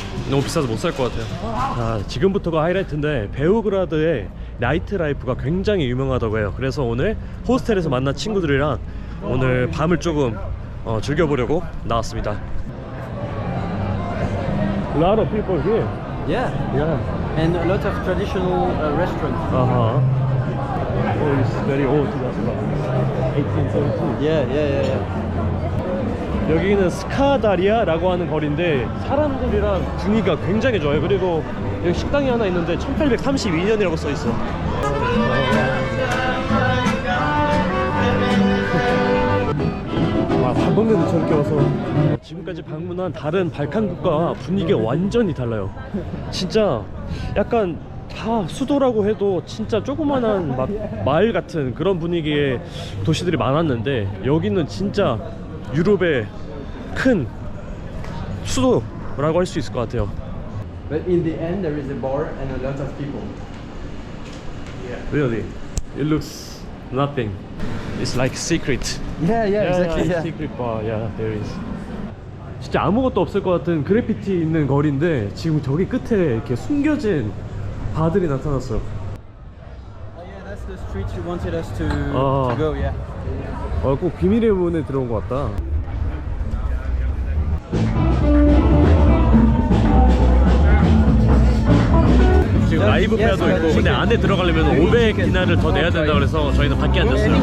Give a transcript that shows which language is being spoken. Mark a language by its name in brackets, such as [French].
[Korean] 너무 비싸서 못 살 것 같아요. 자, 지금부터가 하이라이트인데 베오그라드의 나이트 라이프가 굉장히 유명하다고 해요. 그래서 오늘 호스텔에서 만난 친구들이랑 오늘 밤을 조금 즐겨보려고 나왔습니다. [English] A lot of people here. Yeah, Yeah. and a lot of traditional restaurants. Uh-huh. Oh, it's very old. That's about 1870. Yeah. [Korean] 여기는 스카다리아라고 하는 거리인데 사람들이랑 분위기가 굉장히 좋아요. 그리고 여기 식당이 하나 있는데 1832년이라고 써 있어. 와, 밥 먹는데 저렇게 와서 지금까지 방문한 다른 발칸 국가와 분위기가 완전히 달라요. 진짜 약간 다 수도라고 해도 진짜 조그만한 막 마을 같은 그런 분위기의 도시들이 많았는데 여기는 진짜 유럽의 큰 수도라고 할 수 있을 것 같아요. [English] But in the end, there is a bar and a lot of people. Really, it looks nothing. It's like secret. Yeah, Yeah, secret bar. Yeah, there is. [Korean] 진짜 아무것도 없을 것 같은 그래피티 있는 거리인데 지금 저기 끝에 이렇게 숨겨진 바들이 나타났어요. [English] Oh yeah, that's the street you wanted us to go. Yeah. [Korean] 꼭 비밀의 문에 들어온 것 같다. 지금 라이브 페어도 있고 근데 안에 들어가려면 500디나를 더 내야 된다 그래서 저희는 밖에 앉았어요.